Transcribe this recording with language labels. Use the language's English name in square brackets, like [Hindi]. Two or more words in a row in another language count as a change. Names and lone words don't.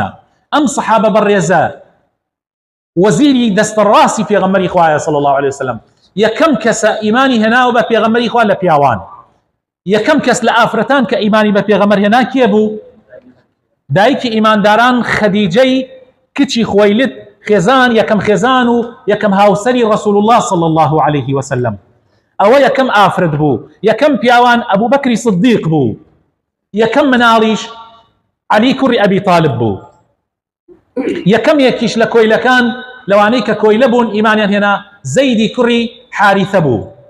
[Central Kurdish] ئەم سەحابە بەڕێزە وەزیری دەستەڕاستی پێغەمبەری خوایە [Arabic] صلی الله عليه وسلم، [Central Kurdish] یەکەم کەسە ئیمانی هێناوە بە پێغەمبەری خوا لە پیاوان. یەکەم کەس لە ئافرەتان کە ئیمانی بە پێغەمبەر هێنا کێ بوو؟ دایکی ئیمانداران خەدیجەی کچی خۆیلد خێزان، یەکەم خێزان و یەکەم هاوسەری [Arabic] ڕەسوول الله صلی الله عليه وسلم. [Central Kurdish] ئەوە یەکەم ئافرەت بوو. یەکەم پیاوان ئەبوو بەکری صدیق بوو. یەکەم مناڵیش عەلی کوڕی ئەبی طالب بوو. یەکەم یەکیش لە کۆیلەکان لەوانەی کە کۆیلە بوون ئیمانیان هێنا زەیدی کوڕی حاریثە بوو.